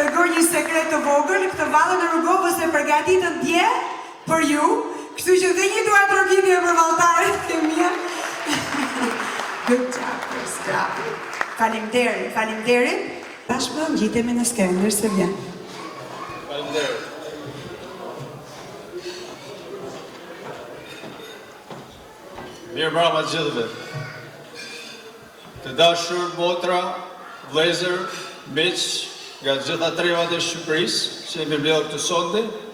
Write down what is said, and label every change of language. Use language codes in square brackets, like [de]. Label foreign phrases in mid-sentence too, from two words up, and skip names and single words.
[sq] një sekret të vogël, këtë vallë në Rrugovës e përgatitën dje për ju, kështu që dhe një duar trokitje për valltarit e mia. [en] Good job, Chris. [sq] Faleminderit. Bashkë ngjitemi në skenë, mirë se vjen. Faleminderit. Mirë mbrëma gjithëve. Të dashur motra, vëllezër, miq nga gjitha trevat e Shqipërisë që jemi mbledhur këtu sonte.